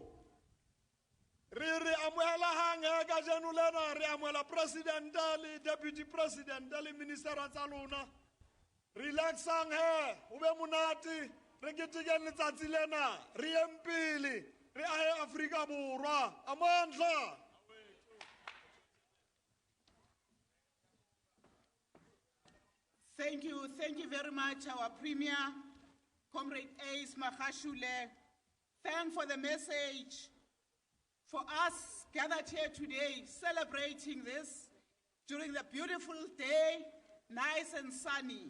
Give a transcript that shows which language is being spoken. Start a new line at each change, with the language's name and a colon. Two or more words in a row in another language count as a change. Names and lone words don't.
Southern Sotho: Re amohela hang ka jeno lena, re amohela president le
English: deputy president
Southern Sotho: le minister tsa lona. Relaxang he, o be monate, re ketekeng letsatsi lena, re yeng pele, re ahe Afrika Borwa. Amandla.
English: Thank you very much, our Premier, Comrade Ace Magashule. Thank for the message. For us gathered here today, celebrating this during the beautiful day, nice and sunny.